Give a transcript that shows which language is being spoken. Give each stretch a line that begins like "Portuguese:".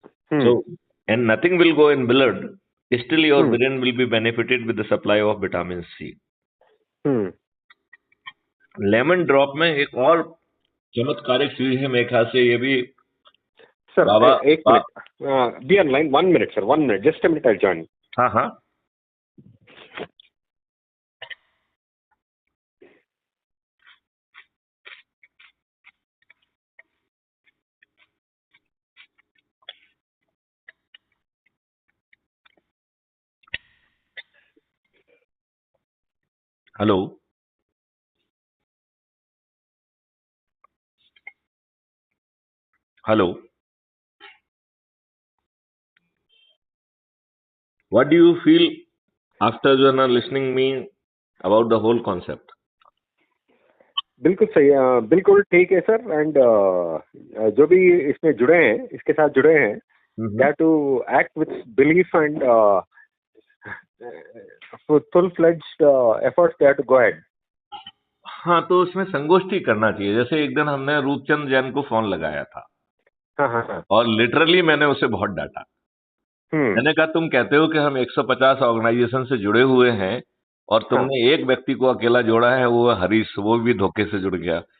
English: So, and nothing will go in blood, still your brain will be benefited with the supply of vitamin C.
Hindi: Lemon drop में एक और चमत्कारिक चीज है मेरे ख्याल से, ये भी सर बाबा, एक minute,
English: Be online, 1 minute sir, 1 minute, just a minute, I join.
Hindi: हाँ।
English: Hello, what do you feel after listening me about the whole concept?
Hindi: बिल्कुल सही, बिल्कुल ठीक है सर।
English: and
Hindi: जो भी इसमें जुड़े हैं,
English: इसके साथ जुड़े हैं, they have to act with belief and full-fledged efforts, they have to go ahead.
Hindi: हाँ, तो उसमें संगोष्ठी करना चाहिए। जैसे एक दिन हमने रूपचंद जैन को फोन लगाया था। हाँ। और लिटरली मैंने उसे बहुत डांटा। मैंने कहा, तुम कहते हो कि हम 150 ऑर्गेनाइजेशन से जुड़े हुए हैं, और तुमने एक व्यक्ति को अकेला जोड़ा है, वो हरीश, वो भी धोखे से जुड़ गया।